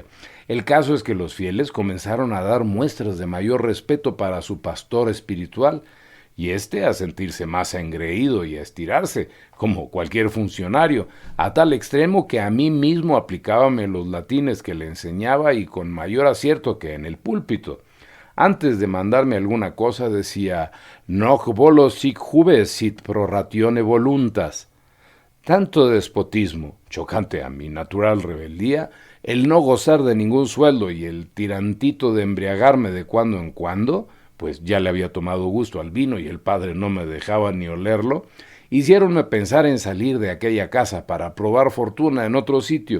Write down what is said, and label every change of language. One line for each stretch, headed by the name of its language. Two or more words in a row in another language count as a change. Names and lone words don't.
Spanish: El caso es que los fieles comenzaron a dar muestras de mayor respeto para su pastor espiritual, y a sentirse más engreído y a estirarse, como cualquier funcionario, a tal extremo que a mí mismo aplicábame los latines que le enseñaba y con mayor acierto que en el púlpito. Antes de mandarme alguna cosa decía
Latin: «Noc volo sic jubes sit pro ratione voluntas».
Spanish: Tanto despotismo, chocante a mi natural rebeldía, el no gozar de ningún sueldo y el tirantito de embriagarme de cuando en cuando, pues ya le había tomado gusto al vino y el padre no me dejaba ni olerlo, hiciéronme pensar en salir de aquella casa para probar fortuna en otro sitio.